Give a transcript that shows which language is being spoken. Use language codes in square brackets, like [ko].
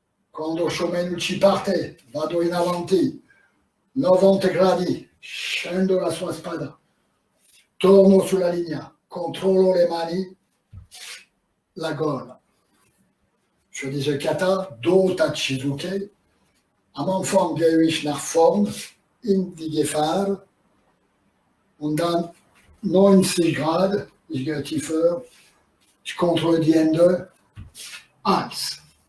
[it] Quando Shomenuchi parte, vado in avanti, 90 gradi, scendo la sua spada, torno sulla linea, controllo le mani, la gola. [fr] Je disais kata, Do Tachizuke. [de] Am Anfang gehe ich nach vorn in die Gefahr und dann 90 Grad, ich gehe tiefer, ich kontrolle die Hände, 1.